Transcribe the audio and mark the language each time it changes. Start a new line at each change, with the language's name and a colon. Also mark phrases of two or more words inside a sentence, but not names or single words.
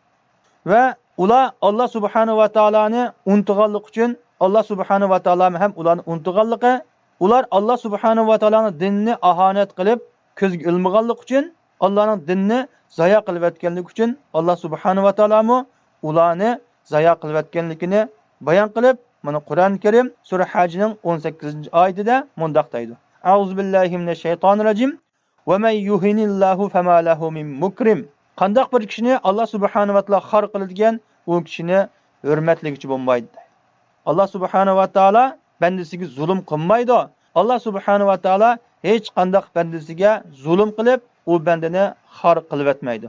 Uzbek: Va ular Alloh
Arabic: سبحانه وتعالى
Uzbek: unutganlik uchun Alloh
Arabic: سبحانه وتعالى
Uzbek: ham ularni unutganligi, ular Alloh
Arabic: سبحانه وتعالى
Uzbek: dinini ahonat qilib ko'zga ilmaganlik uchun, Allohning dinini zoya qilib o'tganlik uchun Alloh
Arabic: سبحانه وتعالى
Uzbek: ularni zoya qilib o'tganligini bayon qilib, mana Qur'on Karim sura Hajning 18-oyatida mundaq deydi:
Arabic: أعوذ بالله من الشيطان الرجيم. وَمَنْ يُهِنِ اللَّهُ فَمَا لَهُ مِنْ مُكْرِمٍ.
Uzbek: Qandaq bir kishini Alloh
Arabic: سبحانه وتعالى
Uzbek: xor qiladigan, u kishini hurmatligichi bo'lmaydi. Alloh
Arabic: سبحانه وتعالى
Uzbek: bandasiga zulm qilmaydi. Alloh
Arabic: سبحانه وتعالى
Uzbek: hech qandaq bandasiga zulm qilib, u bandani xor qilib o'tmaydi.